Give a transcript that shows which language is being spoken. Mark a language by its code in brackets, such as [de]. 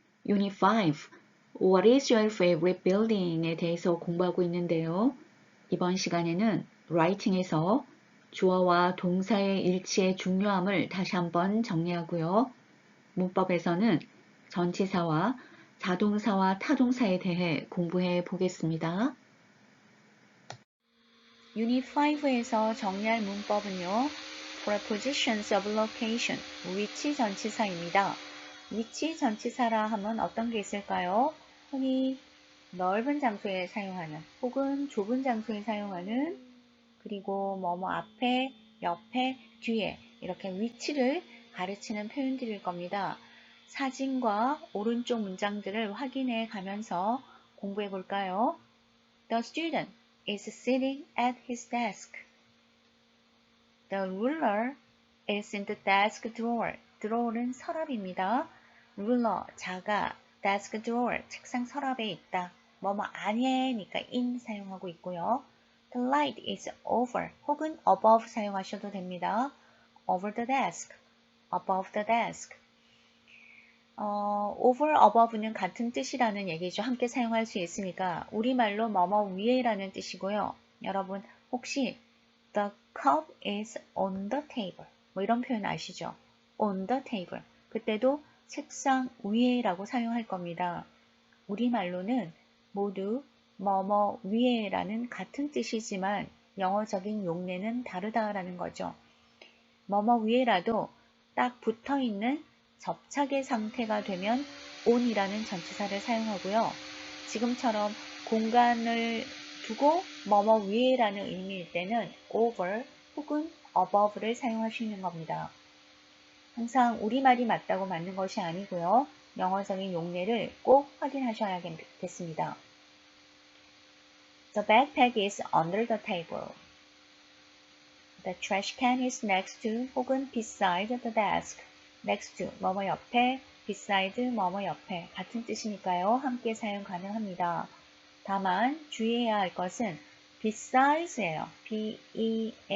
[en] Unit 5, What is your favorite building [ko] 에 대해서 공부하고 있는데요. 이번 시간에는 writing에서 주어와 동사의 일치의 중요함을 다시 한번 정리하고요. 문법에서는 전치사와 자동사와 타동사에 대해 공부해 보겠습니다. Unit 5에서 정리할 문법은요. [en] Prepositions of location, [ko] 위치 전치사입니다. 위치 전치사라 하면 어떤 게 있을까요? 흔히 넓은 장소에 사용하는 혹은 좁은 장소에 사용하는 그리고 뭐뭐 앞에, 옆에, 뒤에 이렇게 위치를 가르치는 표현들일 겁니다. 사진과 오른쪽 문장들을 확인해 가면서 공부해 볼까요? [en] The student is sitting at his desk. The ruler is in the desk drawer. [ko] drawer는 서랍입니다. ruler, 자가, desk drawer, 책상 서랍에 있다. 뭐뭐 안에니까 in 사용하고 있고요. [en] The light is over [ko] 혹은 [en] above [ko] 사용하셔도 됩니다. [en] over the desk, above the desk. [ko] over, above는 같은 뜻이라는 얘기죠. 함께 사용할 수 있으니까 우리말로 뭐뭐 위에라는 뜻이고요. 여러분 혹시 [en] The cup is on the table. [ko] 뭐 이런 표현 아시죠? on the table. 그때도 책상 위에라고 사용할 겁니다. 우리말로는 모두 뭐뭐 위에라는 같은 뜻이지만 영어적인 용례는 다르다라는 거죠. 뭐뭐 위에라도 딱 붙어있는 접착의 상태가 되면 on이라는 전치사를 사용하고요. 지금처럼 공간을 두고 뭐뭐 위에라는 의미일 때는 over 혹은 above를 사용하시는 겁니다. 항상 우리말이 맞다고 맞는 것이 아니고요. 영어적인 용례를 꼭 확인하셔야겠습니다. [en] The backpack is under the table. The trash can is next to [ko] 혹은 [en] beside the desk. [ko] next to 뭐뭐 옆에, beside 뭐뭐 옆에 같은 뜻이니까요. 함께 사용 가능합니다. 다만 주의해야 할 것은 beside스예요. B-E-S-I-D-E-S.